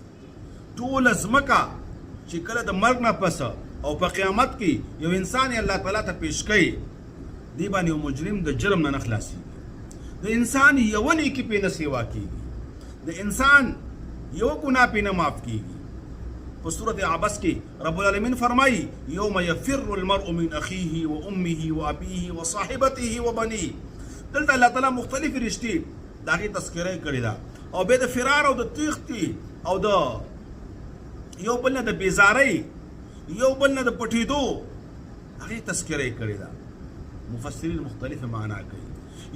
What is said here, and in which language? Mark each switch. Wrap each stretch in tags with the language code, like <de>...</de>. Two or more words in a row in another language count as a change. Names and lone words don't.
<ps>ټوله ځمکه چې کله د مرګ نه پسه او په قیامت کې یو انسان یې الله تعالی ته پیش کوي دې باندې یو مجرم د جرم نه خلاصېږي. د انسان یوه نیکي پرې نه سیوا کېږي. د انسان یو ګناه پې نه معاف کېږي. په صورت عبس کې</ps> <ar>رب العالمین فرمایي یوم یفر المرء من اخیه و امه و ابیه و صاحبته و بنیه.</ar> <ps>دلته الله تعالی مختلفې رشتې د هغې تذکره یې کړې ده او بیا د فرار او د تیښتې او د یو بل نه د بېزارۍ یو بل نه د پټېدو هغې تذکره یې کړې ده. مفسرین مختلفې معنا کوي.</ps>